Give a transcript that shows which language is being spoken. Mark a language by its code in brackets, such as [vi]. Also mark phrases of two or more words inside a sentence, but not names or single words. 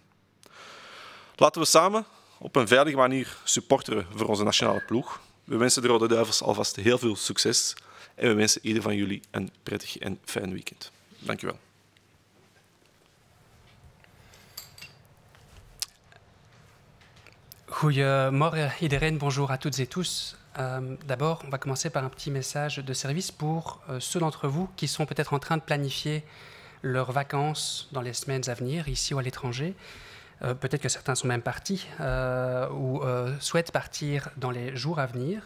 [nl] Laten we samen op een veilige manier supporteren voor onze nationale ploeg. We wensen de Rode Duivels alvast heel veel succes en we wensen ieder van jullie een prettig en fijn weekend. Dank u wel. Goedemorgen iedereen, [fr] bonjour à toutes et tous. D'abord, on va commencer par un petit message de service pour ceux d'entre vous qui sont peut-être en train de planifier leurs vacances dans les semaines à venir, ici ou à l'étranger. Peut-être que certains sont même partis ou souhaitent partir dans les jours à venir.